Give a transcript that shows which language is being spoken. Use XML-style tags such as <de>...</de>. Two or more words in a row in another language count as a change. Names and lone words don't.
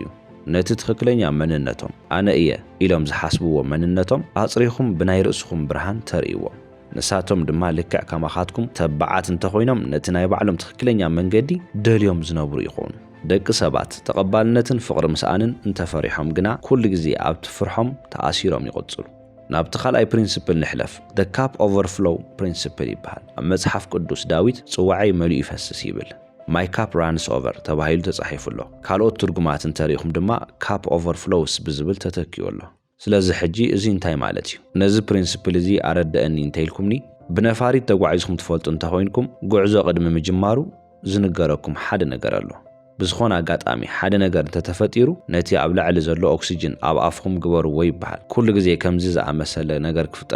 <ti>ነቲ ትኽክለኛ መንነቶም ኣነ እየ ኢሎም ዝሓስብዎ መንነቶም ኣጽሪኹም ብናይ ርእስኩም ብርሃን ተርእይዎም። ንሳቶም ድማ ልክዕ ከማኻትኩም ተባዓት እንተኾይኖም ነቲ ናይ ባዕሎም ትኽክለኛ መንገዲ ደልዮም ዝነብሩ ይኾኑ። ደቂ ሰባት ተቐባልነትን ፍቕሪ ምስኣንን እንተፈሪሖም ግና ኩሉ ግዜ ኣብቲ ፍርሖም ተኣሲሮም ይቕጽሉ። ናብቲ ካልኣይ ፕሪንሲፕል ንሕለፍ</ti> <en>the cup overflow principle</en> <ti>ይበሃል። ኣብ መጽሓፍ ቅዱስ ዳዊት ጽዋዓይ መሊኡ ይፈስስ ይብል</ti> <en>my cup runs over</en> <ti>ተባሂሉ ተጻሒፉሎ። ካልኦት ትርጉማት እንተሪኢኹም ድማ</ti> <en>cup overflows</en> <ti>ብዝብል ተተኪዩሎ። ስለዚ ሕጂ እዚ እንታይ ማለት እዩ? ነዚ ፕሪንሲፕል እዚ ኣረድአኒ እንተኢልኩምኒ ብነፋሪት ተጓዒዝኩም ትፈልጡ እንተኾይንኩም ጉዕዞ ቅድሚ ምጅማሩ ዝንገረኩም ሓደ ነገር ኣሎ። ብዝኾነ ኣጋጣሚ ሓደ ነገር እንተተፈጢሩ ነቲ ኣብ ላዕሊ ዘሎ ኦክሲጅን ኣብ ኣፍኩም ግበርዎ ይበሃል። ኩሉ ግዜ ከምዚ ዝኣመሰለ ነገር ክፍጠር</ti>